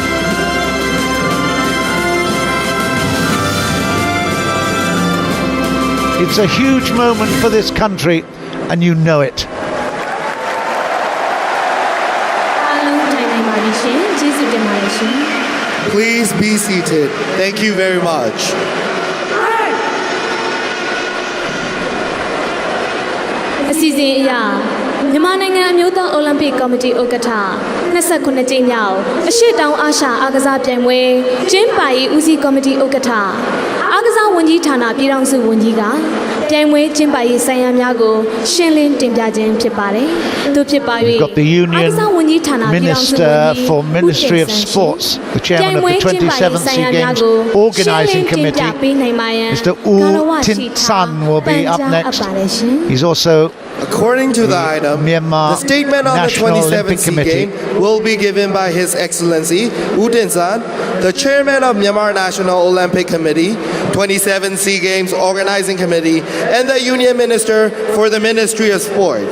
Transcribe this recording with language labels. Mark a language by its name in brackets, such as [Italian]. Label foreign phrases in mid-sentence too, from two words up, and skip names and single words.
[English] It's a huge moment for this country, and you know it. Please be seated. Thank you very much. [Burmese] Myanmar အမျိုးသားအိုလံပစ်ကော်မတီဥက္ကဋ္ဌ29ကြိမ်မြောက်အရှေ့တောင်အာရှအားကစားပြိုင်ပွဲကျင်းပရေးဦးစီးကော်မတီဥက္ကဋ္ဌအားကစားဝန်ကြီးဌာနပြည်ထောင်စုဝန်ကြီးကပြိုင်ပွဲကျင်းပရေးဆိုင်ရာများကိုရှင်းလင်းတင်ပြခြင်းဖြစ်ပါတယ်။သူဖြစ်ပါ၍ [English] Union Minister for Ministry of Sports, the chairman of the 27th Sea Games Organising Committee, Mr. U Tin San, will be up next. He's also according to the item, the statement on the 27th Sea Games will be given by His Excellency U Tin San, the chairman of Myanmar National Olympic Committee, 27th Sea Games Organizing Committee, and the Union Minister for the Ministry of Sports.